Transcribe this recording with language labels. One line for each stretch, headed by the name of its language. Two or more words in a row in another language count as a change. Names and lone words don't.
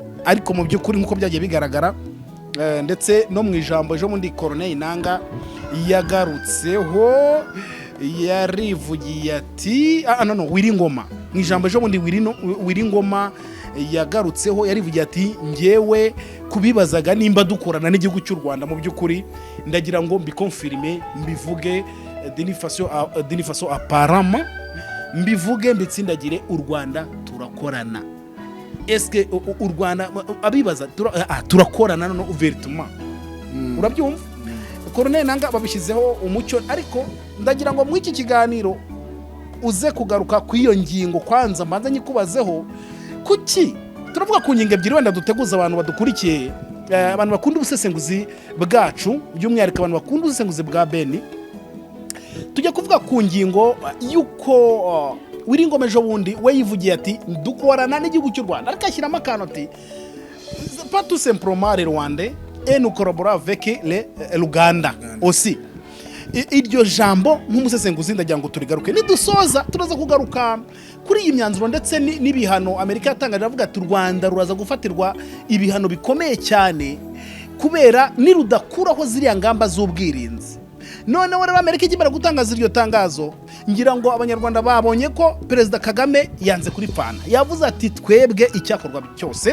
Kinyarwanda: ariko mu by'ukuri nkuko byagiye bigaragara, ndetse no mu ijambo ejo mundi Corneille Nangaa yagarutseho, yarivugiye ati Wiringoma, mu ijambo ejo mundi Wiringoma yagarutseho, yarivugiye ati ngewe kubibazaga nimba dukorana n'igihugu cy'u Rwanda, mu by'ukuri ndagira ngo mbikonfirme, mbivuge
French: d'une façon apparemment,
Kinyarwanda: mbivuge mbitsindagire u Rwanda turakorana. Eske u Rwanda abibaza turakorana no ouvertement, urabyumva? Corneille Nangaa babishyizeho umucyo, ariko ndagira ngo mu iki kiganiro uze kugaruka ku iyo ngingo kwanza, mbanza nyikubazeho kuki turavuga ku ngingo ebyiri wenda duteguza abantu badukurikiye, abantu bakunda ubusesenguzi bwacu, by'umwihariko abantu bakunda ubusesenguzi bwa Beni. Tujya kuvuga ku ngingo yuko Wiringoma ejo bundi we yivugiye ati dukorana n'igihugu cy'u Rwanda, ariko ashyiramo akantu ati
French: pas tout simplement le Rwandais et nous collaborons avec l'Uganda aussi.
Kinyarwanda: Iryo jambo nk'umusesenguzi ndagira ngo turigaruke, nidusoza turaza kugaruka kuri iyi myanzuro ndetse n'ibihano Amerika yatangaje, avuga ati u Rwanda ruraza gufatirwa ibihano bikomeye cyane kubera nirudakuraho ziriya ngamba z'ubwirinzi, noneho rero Amerika ikimara gutangaza iryo tangazo ngira ngo abanyarwanda babonye ko Perezida Kagame yanze kuripfana, yavuze ati twebwe icyakorwa cyose.